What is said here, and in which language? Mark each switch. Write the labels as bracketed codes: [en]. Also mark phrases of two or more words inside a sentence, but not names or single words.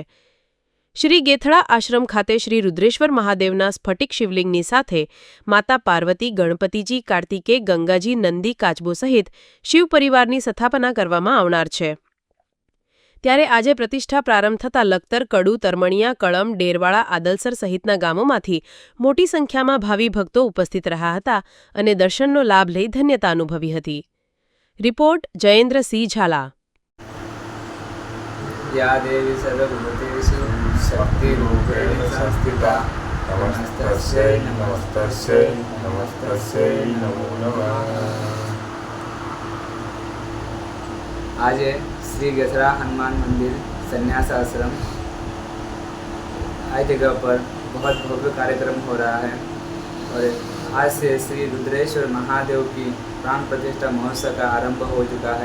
[gu] શ્રી ગેથળા આશ્રમ ખાતે શ્રી રુદ્રેશ્વર મહાદેવના સ્ફટિક શિવલિંગની સાથે માતા પાર્વતી, ગણપતિજી, કાર્તિકેય, ગંગાજી, નંદી, કાચબો સહિત શિવ પરિવારની સ્થાપના કરવામાં આવનાર છે। ત્યારે આજે પ્રતિષ્ઠા પ્રારંભ થતાં લખતર, કડુ, તરમણિયા, કળમ, ડેરવાળા, આદલસર સહિતના ગામોમાંથી મોટી સંખ્યામાં ભાવિ ભક્તો ઉપસ્થિત રહ્યા હતા અને દર્શનનો લાભ લઈ ધન્યતા અનુભવી હતી। રિપોર્ટ જયેન્દ્રસિંહ ઝાલા। [sa] या देवी सर्वभूतेषु शक्तिरूपेण संस्थिता नमस्तस्यै नमस्तस्यै नमस्तस्यै नमो नमः। [hi] आज श्री गथरा हनुमान मंदिर संन्यास आश्रम आज जगह पर बहुत भव्य कार्यक्रम हो रहा है और आज से श्री रुद्रेश्वर महादेव की प्राण प्रतिष्ठा महोत्सव का आरंभ हो चुका है।